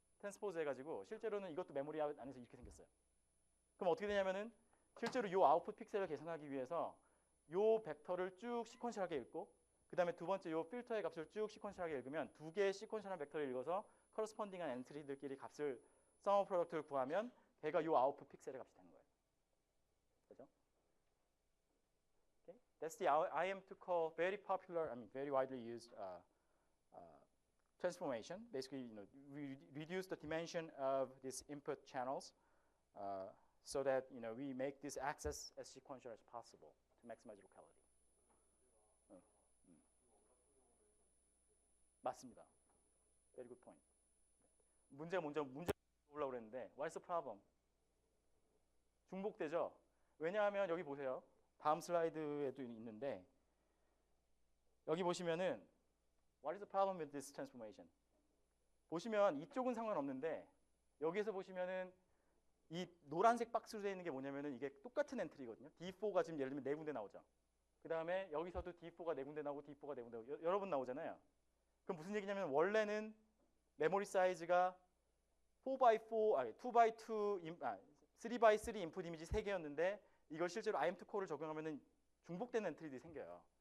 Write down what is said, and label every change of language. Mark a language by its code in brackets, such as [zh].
[ko] 트랜스포즈 해가지고 실제로는 이것도 메모리 안에서 이렇게 생겼어요. 그럼 어떻게 되냐면은 실제로 이 아웃풋 픽셀을 계산하기 위해서 이 벡터를 쭉 시퀀셜하게 읽고, 그 다음에 두 번째 이 필터의 값을 쭉 시퀀셜하게 읽으면 두 개의 시퀀셜한 벡터를 읽어서 커러스펀딩한 엔트리들끼리 값을 서머 프로덕트를 구하면 걔가 이 아웃풋 픽셀의 값이 되는 거예요. 그죠? [en] Okay? That's the IM2call very popular, very widely used transformation. Basically, we reduce the dimension of these input channels so that we make this access as sequential as possible to maximize locality. [ko] 맞습니다. [en] Very good point. [ko] 문제 올라오고 그랬는데 [en] what's the problem? [ko] 중복되죠. 왜냐하면 여기 보세요. 다음 슬라이드에도 있는데 여기 보시면은 [en] What is the problem with this transformation? [ko] 보시면 이쪽은 상관없는데 여기에서 보시면은 이 노란색 박스로 되어 있는 게 뭐냐면은 이게 똑같은 엔트리거든요. D4가 지금 예를 들면 4군데 나오죠. 그 다음에 여기서도 D4가 4군데 나오고 D4가 4군데 나오고 여러 번 나오잖아요. 그럼 무슨 얘기냐면 원래는 메모리 사이즈가 4x4, 2x2, 3x3 인풋 이미지 3개였는데 이걸 실제로 IM2 콜을 적용하면은 중복되는 엔트리들이 생겨요.